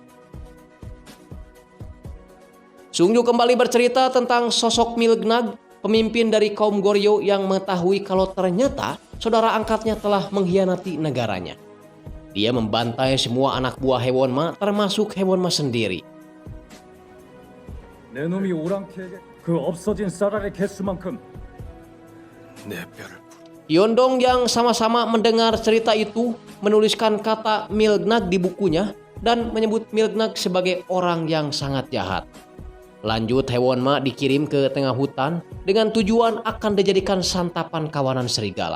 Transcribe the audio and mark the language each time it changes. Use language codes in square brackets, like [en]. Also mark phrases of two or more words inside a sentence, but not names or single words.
[id] Sungju kembali bercerita tentang sosok Milgnag, pemimpin dari kaum Goryeo yang mengetahui kalau ternyata saudara angkatnya telah mengkhianati negaranya. Dia membantai semua anak buah Hewonma termasuk Hewonma sendiri. [ko] 내 놈이 오랑캐에게 그 없어진 쌀알의 개수만큼 내 뼈를 [id] Yondong yang sama-sama mendengar cerita itu menuliskan kata Milgnag di bukunya dan menyebut Milgnag sebagai orang yang sangat jahat. Lanjut Hewonma dikirim ke tengah hutan dengan tujuan akan dijadikan santapan kawanan serigala.